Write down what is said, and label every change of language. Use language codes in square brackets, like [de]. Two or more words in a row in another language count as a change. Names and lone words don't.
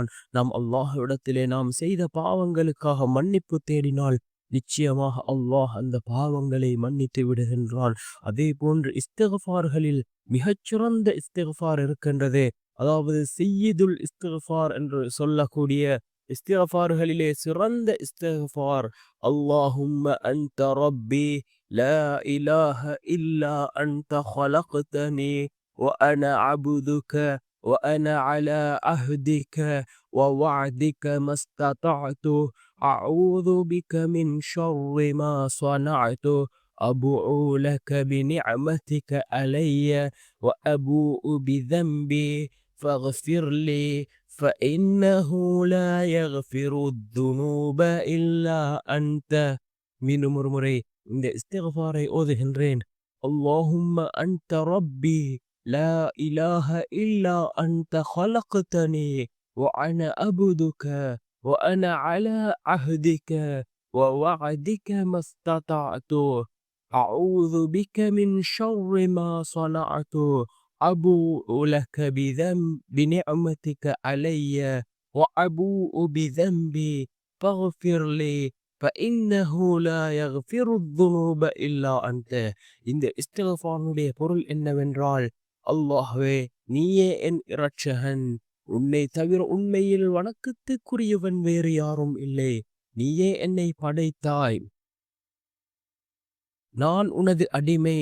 [ta] நாம் அல்லாஹ்விடத்திலே நாம் செய்த பாவங்களுக்காக மன்னிப்பு தேடினால் நிச்சயமாக அல்லாஹ் அந்த பாவங்களை மன்னித்து விடுகின்றான். அதே போன்று இஸ்திக்ஃபார்களில் மிகச்சிறந்த இஸ்திக்ஃபார் இருக்கின்றது. அதாவது [ar] سيد الاستغفار [ta] என்று சொல்லக்கூடிய இஸ்திக்ஃபார்களிலே சிறந்த இஸ்திக்ஃபார், [ar] اللهم أنت ربي لا إله إلا أنت خلقتني وأنا عبدك وأنا على عهدك ووعدك ما استطعت أعوذ بك من شر ما صنعت أبوء لك بنعمتك علي وأبوء بذنبي فاغفر لي فإنه لا يغفر الذنوب إلا أنت. [ta] மீண்டும் ஒரு முறை இந்த இஸ்திக்ஃபாரை ஓதுகின்றேன். [ar] اللهم أنت ربي لا إله إلا أنت خلقتني وأنا عبدك وأنا على عهدك ووعدك ما استطعت أعوذ بك من شر ما صنعت أبوء لك بنعمتك علي وأبوء بذنبي فاغفر لي فإنه لا يغفر الذنوب إلا أنت. [ta] இந்த இஸ்திக்ஃபாருடைய பொருள் என்னவென்றால், அல்லாஹ்வே நீயே என் இரட்சகன், உன்னை தவிர உண்மையில் வணக்கத்துக்குரியவன் வேறு யாரும் இல்லை. நீயே என்னை படைத்தாய், நான் உனது அடிமை.